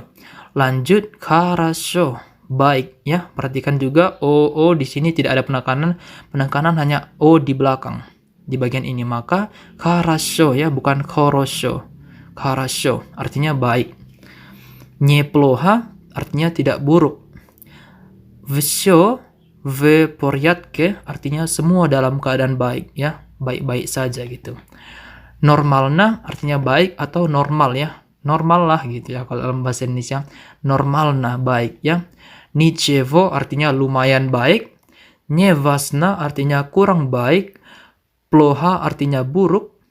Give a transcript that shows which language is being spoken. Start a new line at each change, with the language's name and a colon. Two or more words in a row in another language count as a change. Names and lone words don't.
Indonesian: Lanjut, хорошо, baik ya. Perhatikan juga O di sini tidak ada penekanan hanya O di belakang di bagian ini, maka хорошо ya, bukan хорошо. Хорошо artinya baik. Неплохо artinya tidak buruk.
Russian: Всё в порядке
Indonesian: artinya semua dalam keadaan baik ya, baik-baik saja gitu. Нормально artinya baik atau normal ya, normal lah gitu ya kalau dalam bahasa Indonesia. Нормально baik ya. Ничего artinya lumayan baik. Неважно artinya kurang baik. Плохо artinya buruk.